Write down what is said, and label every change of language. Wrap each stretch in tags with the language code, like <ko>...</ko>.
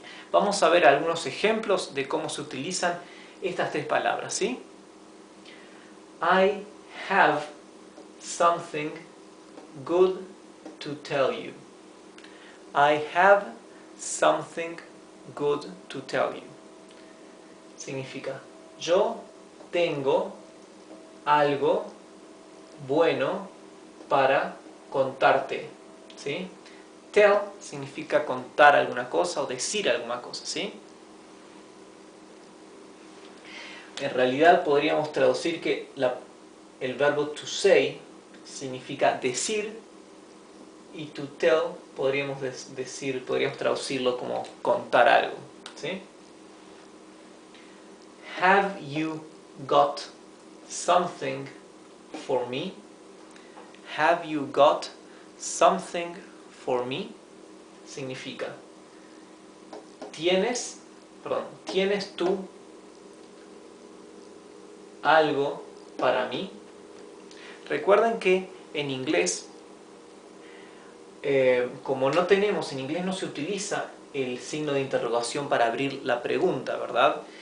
<es>Vamos a ver algunos ejemplos de cómo se utilizan estas tres palabras, ¿sí?</es> <en>I have something good to tell you. I have something good to tell you.</en> <es>Significa, yo tengo algo bueno para contarte, ¿sí? Tell significa contar alguna cosa o decir alguna cosa, ¿sí? En realidad podríamos traducir que el verbo to say significa decir, y to tell podríamos traducirlo como contar algo, ¿sí?</es> <en>Have you got something for me? Have you got something for me?</en> <es>Significa, ¿tienes tú algo para mí? Recuerden que en inglés, como no tenemos, en inglés no se utiliza el signo de interrogación para abrir la pregunta, ¿verdad?</es>